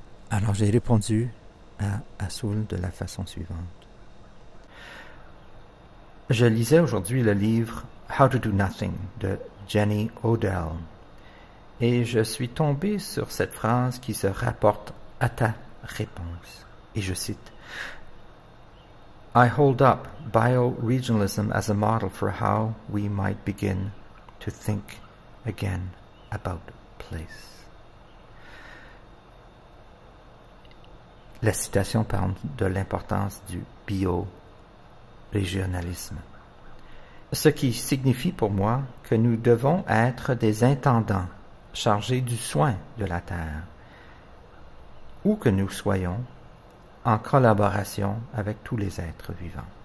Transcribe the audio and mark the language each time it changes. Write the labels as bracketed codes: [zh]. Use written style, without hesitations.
[fr] Alors j'ai répondu à Azul de la façon suivante. Je lisais aujourd'hui le livre How to Do Nothing de Jenny Odell et je suis tombé sur cette phrase qui se rapporte à ta réponse. Et je cite: [en] I hold up bioregionalism as a model for how we might begin to think again about place. [fr] La citation parle de l'importance du bio-régionalisme. Ce qui signifie pour moi que nous devons être des intendants chargés du soin de la terre, où que nous soyons, en collaboration avec tous les êtres vivants.